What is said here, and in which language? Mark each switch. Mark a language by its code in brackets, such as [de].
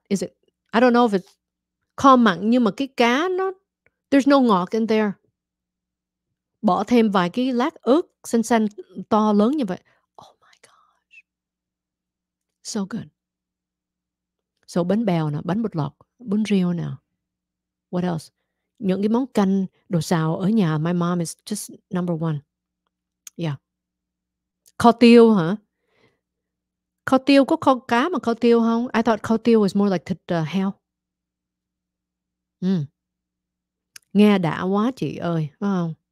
[en] Is it I don't know if it's [vi] kho mặn nhưng mà cái cá nó [en] there's no ngọt in there. [vi] Bỏ thêm vài cái lát ớt xanh xanh to lớn như vậy. [en] Oh my gosh. So good. So bánh bèo nè, bánh bột lọc, bún riêu nè. What else? [vi] Những cái món canh, đồ xào ở nhà, [en] my mom is just number one. [vi] Yeah. Kho tiêu hả? Kho tiêu có kho cá mà kho tiêu không? [en] I thought kho tiêu was more like thịt heo. [vi] Nghe đã quá chị ơi, phải không?